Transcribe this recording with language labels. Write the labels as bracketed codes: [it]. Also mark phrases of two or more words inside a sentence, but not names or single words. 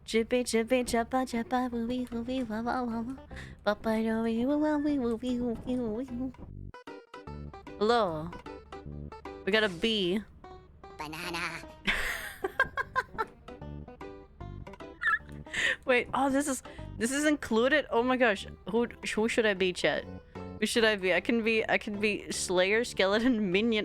[en] Chippy chippy chappa chappa woo wee woo wee wah wah wah wah. Papa do wee woo wah wee woo wee woo wee woo wee. Hello. We got a bee. Banana. Wait, oh this is included? Oh my gosh. Who should I be, chat? Who should I be? I can be Slayer, Skeleton, Minion.